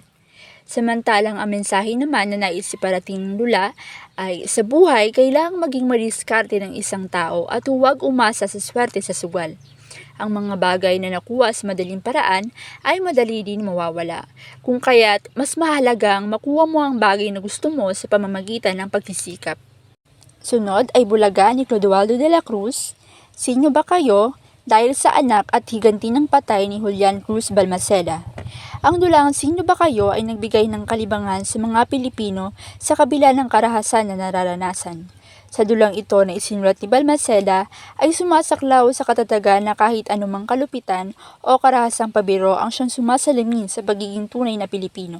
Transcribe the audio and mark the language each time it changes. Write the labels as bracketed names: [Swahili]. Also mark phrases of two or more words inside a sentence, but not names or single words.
[Filipino] Samantalang ang mensahe naman na nais iparating ng dula ay sa buhay kailangang maging madiskarte ng isang tao at huwag umasa sa swerte sa sugal. Ang mga bagay na nakuha sa madaling paraan ay madali din mawawala. Kung kaya't mas mahalagang makuha mo ang bagay na gusto mo sa pamamagitan ng pagsisikap. Sunod ay Bulaga ni Clodoaldo de la Cruz. Sino ba kayo? Dahil sa anak at higanti ng patay ni Julian Cruz Balmaceda. Ang dulang Sino ba kayo ay nagbigay ng kalibangan sa mga Pilipino sa kabila ng karahasan na nararanasan. Sa dulang ito na isinulat ni Balmaceda ay sumasaklaw sa katatagan na kahit anumang kalupitan o karahasang pabiro ang siyang sumasalamin sa pagiging tunay na Pilipino.